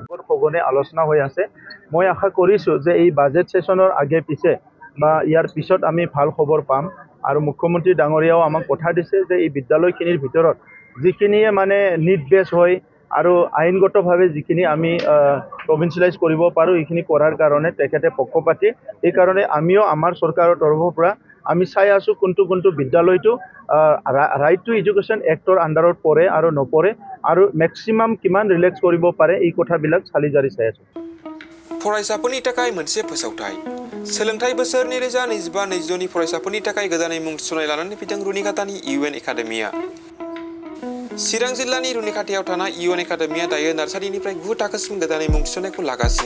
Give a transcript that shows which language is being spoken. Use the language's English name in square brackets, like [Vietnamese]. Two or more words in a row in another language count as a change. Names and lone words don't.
[Assamese] সঘনে আলোচনা হৈ আছে মই আশা কৰিছোঁ যে এই বাজেট সেশনৰ আগে পিছে বা ইয়াৰ পিছত আমি ভাল খবৰ পাম আৰু মুখ্যমন্ত্ৰী ডাঙৰীয়াও আমাক কথা দিছে যে এই বিদ্যালয়খিনিৰ ভিতৰত যিখিনিয়ে মানে নিট বেছ হয় আৰু আইনগতভাৱে যিখিনি আমি প্ৰভিন্সিয়েলাইজ কৰিব পাৰোঁ এইখিনি কৰাৰ কাৰণে তেখেতে পক্ষপাতি। এই কাৰণে আমিও আমাৰ চৰকাৰৰ তৰফৰ পৰা আমি চাই আছোঁ কোনটো বিদ্যালয়টো ৰাইট টু এডুকেশ্যন এক্টৰ আণ্ডাৰত পৰে আৰু নপৰে আৰু মেক্সিমাম কিমান ৰিলেক্স কৰিব পাৰে এই কথাবিলাক চালি জাৰি চাই আছোঁ। [Bodo] फरायसाफोरनि थाखाय मोनसे फोसावथाय सोलोंथाइ बोसोर 2025-22 नि फरायसाफोरनि थाखाय गोदानै मुं थिसननाय लानानै फैदों रुनिकाटानि इउएन एकाडेमिया। चिरां जिल्लानि रुनिकाटायाव थानाय इउएन एकाडेमिया दायो नार्सारिनिफ्राय 9 थाखोसिम गोदानै मुं थिसननायखौ लागासिनो।